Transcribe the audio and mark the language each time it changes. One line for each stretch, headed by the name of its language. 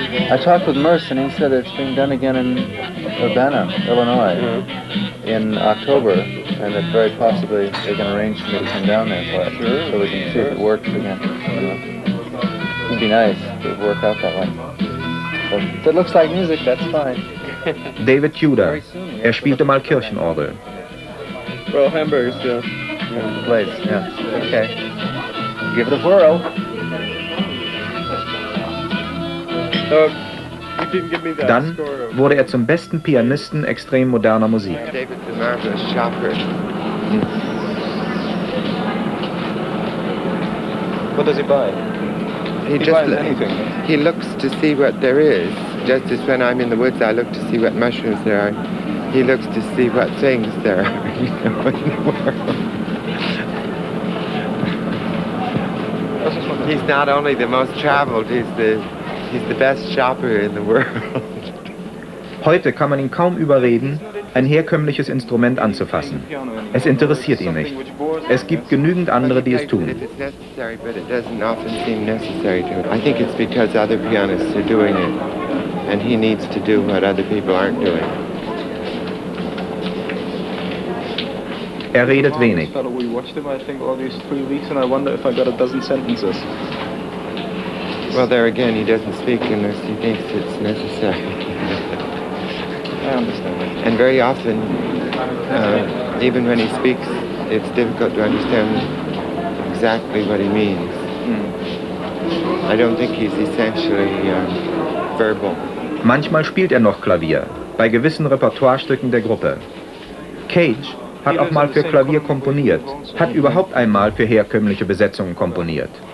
English: I talked with Merce, and he said it's being done again in Urbana, Illinois, in October, and that very possibly they can arrange for me to come down there for it, so we can see if it works again. It'd be nice if it would work out that way. But if it looks like music, that's fine. David Tudor.
German: Spielte mal Kirchenorgel.
English: Well, hamburgers, yeah. Place, yeah. Okay. Give it a whirl.
German: Dann wurde er zum besten Pianisten extrem moderner Musik.
English: David, the marvelous shopper. What does he buy? He looks to see what there is. Just as when I'm in the woods, I look to see what mushrooms there are. he looks to see what things there are, you know, in the world. He's not only the most traveled, he's the best shopper in the world.
German: Heute kann man ihn kaum überreden, ein herkömmliches Instrument anzufassen. Es interessiert ihn nicht. Es gibt genügend andere, die es tun.
English: It's necessary, but it doesn't often seem necessary to him. I think it's because other pianists are doing it, and he needs to do what other people aren't doing.
German: Er redet wenig.
English: We watched him, I think, all these 3 weeks, and I wonder if I got a dozen sentences. Well, there again, he doesn't speak unless he thinks it's necessary. I understand that. And very often, even when he speaks, it's difficult to understand exactly what he means. I don't think he's essentially verbal.
German: Manchmal spielt er noch Klavier, bei gewissen Repertoirestücken der Gruppe. Cage hat auch mal für Klavier komponiert, hat überhaupt einmal für herkömmliche Besetzungen komponiert.